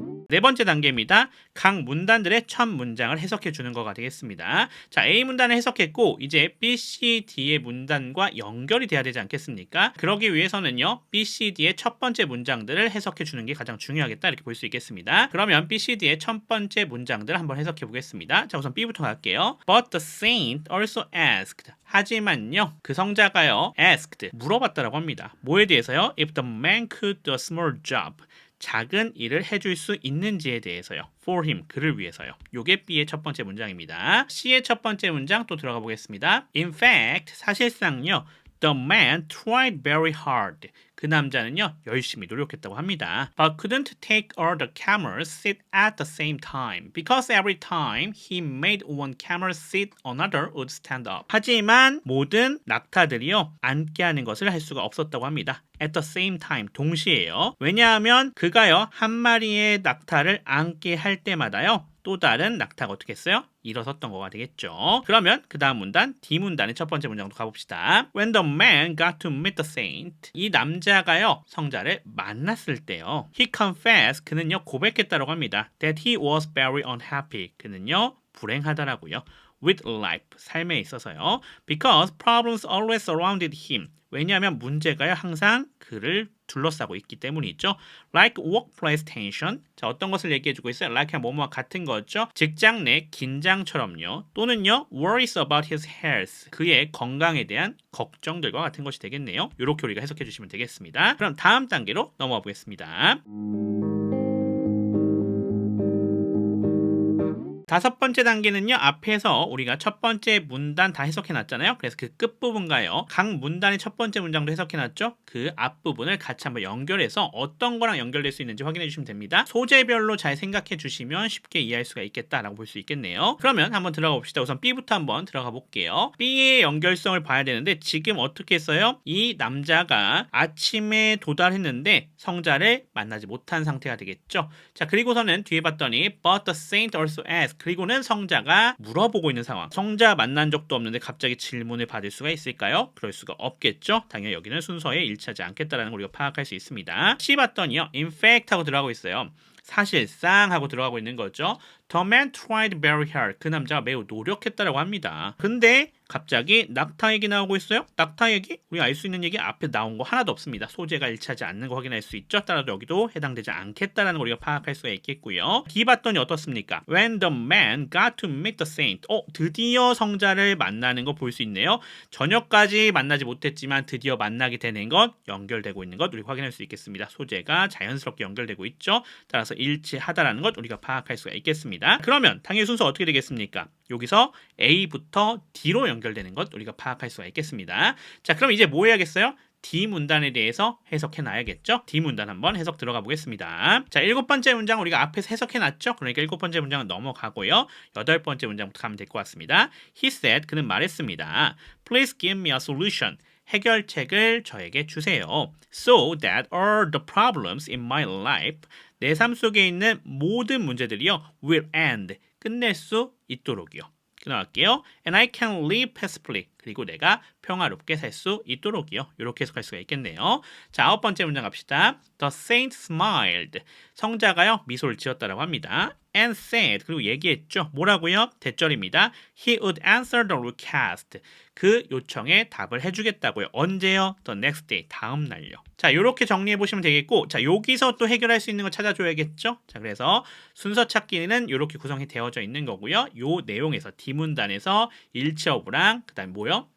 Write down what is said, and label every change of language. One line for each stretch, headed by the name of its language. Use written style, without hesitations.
Korean: 네 번째 단계입니다. 각 문단들의 첫 문장을 해석해 주는 거가 되겠습니다. 자, A 문단을 해석했고 이제 B, C, D의 문단과 연결이 돼야 되지 않겠습니까? 그러기 위해서는요. B, C, D의 첫 번째 문장들을 해석해 주는 게 가장 중요하겠다 이렇게 볼 수 있겠습니다. 그러면 B, C, D의 첫 번째 문장들 한번 해석해 보겠습니다. 자, 우선 B부터 갈게요.
English: But the saint also asked.
Korean: 하지만요, 그 성자가요, asked, 물어봤다라고 합니다. 뭐에 대해서요?
English: If the man could do a small job.
Korean: 작은 일을 해줄 수 있는지에 대해서요.
English: For him,
Korean: 그를 위해서요. 요게 B의 첫 번째 문장입니다. C의 첫 번째 문장 또 들어가 보겠습니다.
English: In fact,
Korean: 사실상요.
English: The man tried very hard.
Korean: 그 남자는요, 열심히 노력했다고 합니다.
English: But couldn't take all the camels sit at the same time. Because every time he made one camel sit, another would stand up.
Korean: 하지만 모든 낙타들이요, 앉게 하는 것을 할 수가 없었다고 합니다.
English: At the same time,
Korean: 동시에요. 왜냐하면 그가요, 한 마리의 낙타를 앉게 할 때마다요, 또 다른 낙타가 어떻게 했어요? 일어섰던 거가 되겠죠. 그러면 그 다음 문단, D 문단의 첫 번째 문장도 가봅시다.
English: When the man got to meet the saint.
Korean: 이 남자가요, 성자를 만났을 때요.
English: He confessed.
Korean: 그는요, 고백했다고 합니다.
English: That he was very unhappy.
Korean: 그는요, 불행하다라고요.
English: With life.
Korean: 삶에 있어서요.
English: Because problems always surrounded him.
Korean: 왜냐하면 문제가요, 항상 그를 둘러싸고 있기 때문이죠.
English: Like workplace tension.
Korean: 자, 어떤 것을 얘기해주고 있어요? Like 뭐뭐와 같은 거죠. 직장 내 긴장처럼요. 또는요,
English: worries about his health.
Korean: 그의 건강에 대한 걱정들과 같은 것이 되겠네요. 이렇게 우리가 해석해 주시면 되겠습니다. 그럼 다음 단계로 넘어가 보겠습니다. 다섯 번째 단계는요. 앞에서 우리가 첫 번째 문단 다 해석해놨잖아요. 그래서 그 끝부분과요. 각 문단의 첫 번째 문장도 해석해놨죠. 그 앞부분을 같이 한번 연결해서 어떤 거랑 연결될 수 있는지 확인해 주시면 됩니다. 소재별로 잘 생각해 주시면 쉽게 이해할 수가 있겠다라고 볼 수 있겠네요. 그러면 한번 들어가 봅시다. 우선 B부터 한번 들어가 볼게요. B의 연결성을 봐야 되는데 지금 어떻게 했어요? 이 남자가 아침에 도달했는데 성자를 만나지 못한 상태가 되겠죠. 자, 그리고서는 뒤에 봤더니
English: But the saint also asked.
Korean: 그리고는 성자가 물어보고 있는 상황. 성자 만난 적도 없는데 갑자기 질문을 받을 수가 있을까요? 그럴 수가 없겠죠. 당연히 여기는 순서에 일치하지 않겠다라는 걸 우리가 파악할 수 있습니다. C 봤더니요.
English: In fact
Korean: 하고 들어가고 있어요. 사실상 하고 들어가고 있는 거죠.
English: The man tried very hard.
Korean: 그 남자가 매우 노력했다라고 합니다. 근데 갑자기 낙타 얘기 나오고 있어요. 낙타 얘기? 우리가 알 수 있는 얘기 앞에 나온 거 하나도 없습니다. 소재가 일치하지 않는 거 확인할 수 있죠. 따라서 여기도 해당되지 않겠다라는 걸 우리가 파악할 수가 있겠고요. D 봤더니 어떻습니까?
English: When the man got to meet the saint.
Korean: 드디어 성자를 만나는 거 볼 수 있네요. 저녁까지 만나지 못했지만 드디어 만나게 되는 것, 연결되고 있는 것 우리 확인할 수 있겠습니다. 소재가 자연스럽게 연결되고 있죠. 따라서 일치하다라는 것 우리가 파악할 수가 있겠습니다. 그러면 당연히 순서 어떻게 되겠습니까? 여기서 A부터 D로 연결되는 것 우리가 파악할 수가 있겠습니다. 자, 그럼 이제 뭐 해야겠어요? D 문단에 대해서 해석해 놔야겠죠? D 문단 한번 해석 들어가 보겠습니다. 자, 7번째 문장 우리가 앞에서 해석해 놨죠? 그러니까 7번째 문장은 넘어가고요. 8번째 문장부터 가면 될 것 같습니다.
English: He said,
Korean: 그는 말했습니다.
English: Please give me a solution.
Korean: 해결책을 저에게 주세요.
English: So that all the problems in my life,
Korean: 내 삶 속에 있는 모든 문제들이요,
English: will end,
Korean: 끝낼 수 있도록이요. 나갈게요.
English: And I can live peacefully.
Korean: 그리고 내가 평화롭게 살 수 있도록이요. 이렇게 해석할 수가 있겠네요. 자, 9번째 문장 갑시다.
English: The saint smiled.
Korean: 성자가요, 미소를 지었다라고 합니다.
English: And said.
Korean: 그리고 얘기했죠. 뭐라고요? 대절입니다.
English: He would answer the request.
Korean: 그 요청에 답을 해주겠다고요. 언제요?
English: The next day.
Korean: 다음 날요. 자, 이렇게 정리해 보시면 되겠고, 자, 여기서 또 해결할 수 있는 거 찾아줘야겠죠? 자, 그래서 순서 찾기는 이렇게 구성이 되어져 있는 거고요. 요 내용에서 D문단에서 일치어부랑 그다음 뭐요?